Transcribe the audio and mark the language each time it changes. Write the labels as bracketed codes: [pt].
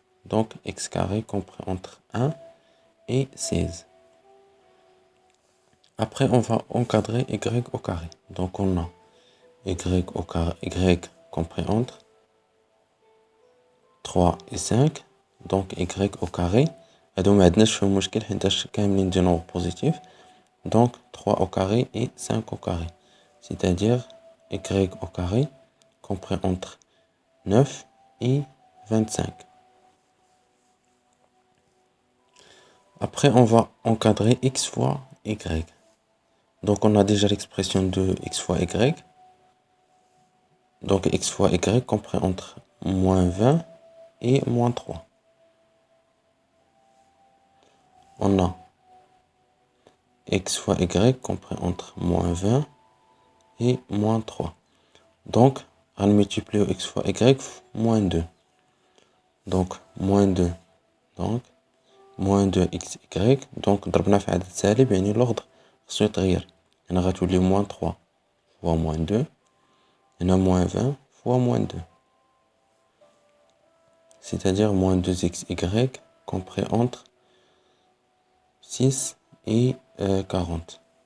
[fr] Donc x carré compris entre 1 et 16. Après on va encadrer y au carré. Donc on a y au carré, y compris entre 3 et 5. [ar] Donc y au carré, هادو ما عندناش فيهم مشكل حيتاش كاملين دي نومبر بوزيتيف. [fr] Donc 3 au carré et 5 au carré, c'est-à-dire y au carré compris entre 9 et 25. Après on va encadrer x fois y. Donc on a déjà l'expression de x fois y. Donc x fois y compris entre moins 20 et moins 3. On a x fois y compris entre moins 20 et moins 3. Donc on multiplie x fois y moins 2. Donc moins 2. Donc moins 2 xy. Donc [ar] ضربنا في عدد سالب, [fr] يعني l'ordre [ar] خصو يتغير. هنا غتولي [fr] moins 3 fois moins 2. هنا moins 20 fois moins 2. C'est-à-dire moins 2xy compris entre 6 et 40.